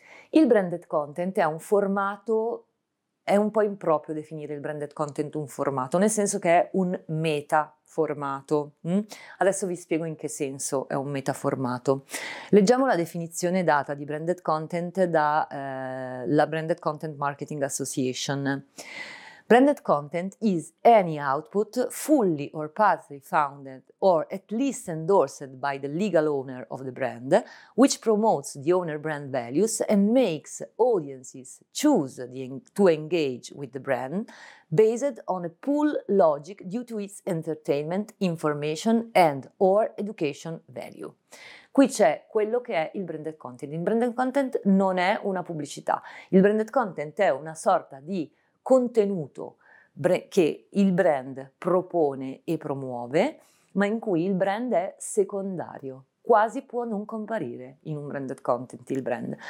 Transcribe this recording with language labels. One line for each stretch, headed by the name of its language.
Italian: Il branded content è un formato, è un po' improprio definire il branded content un formato, nel senso che è un metaformato. Adesso vi spiego in che senso è un metaformato. Leggiamo la definizione data di branded content da la Branded Content Marketing Association.
English: Branded content is any output fully or partly founded or at least endorsed by the legal owner of the brand, which promotes the owner brand values and makes audiences choose to engage with the brand based on a pull logic due to its entertainment, information and or education value.
Italian: Qui c'è quello che è il branded content. Il branded content non è una pubblicità. Il branded content è una sorta di contenuto che il brand propone e promuove, ma in cui il brand è secondario, quasi può non comparire in un branded content il brand.